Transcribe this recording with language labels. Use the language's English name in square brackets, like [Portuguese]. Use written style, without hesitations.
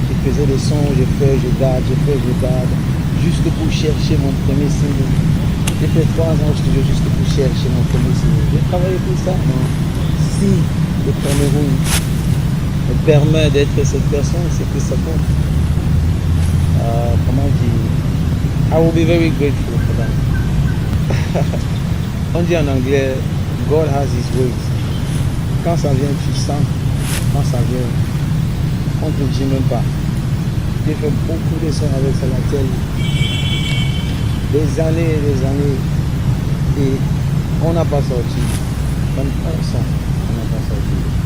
[French] Je faisais des sons, je garde, juste pour chercher mon premier single. J'ai fait 3 ans au studio juste pour chercher mon premier single. J'ai travaillé pour ça. Non. Si le Cameroun me permet d'être cette personne, c'est que ça compte. Comment dire? [English] I will be very grateful for that. [French] On dit en anglais, [English] God has his ways. [French] Quand ça vient, tu sens. Quand ça vient, on ne te dit même pas. J'ai fait beaucoup de sons avec Salatel. Des années. Et on n'a pas sorti. Même un son, on n'a pas sorti.